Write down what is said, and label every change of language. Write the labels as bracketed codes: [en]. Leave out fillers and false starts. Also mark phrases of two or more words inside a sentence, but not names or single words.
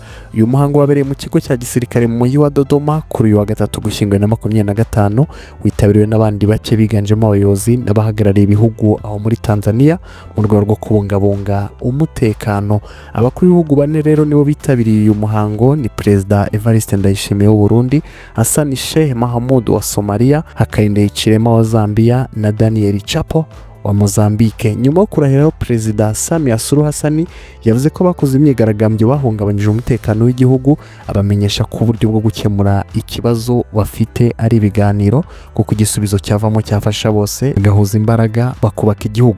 [rw] Uyu muhango wabereye mu kigo cya gisirikare mu mujyi wa Dodoma kuri uyu wa gatatu Ugushyingo 2025 witabiriwe n'abandi bake biganjemo abayobozi n'abahagarariye ibihugu aho muri Tanzania mu rwego rwo kubungabunga umutekano. Abakuru b'ibihugu bane rero nibo bitabiriye uyu muhango ni Perezida Evariste Ndayishimiye w'u Burundi, Hassan Sheikh Mohamud wa Somalia, Hakainde Hichilema wa Zambia na Daniel Chapo wa Mozambique. Nyuma yo kurahira Perezida Samia Suluhu Hassan yavuze ko bakoze imyigaragambyo bahungabanyije umutekano w'igihugu, abamenyesha ko uburyo bwo gukemura ikibazo bafite ari ibiganiro kuko igisubizo cyavamo cyafasha bose gahuza imbaraga bakubaka igihugu.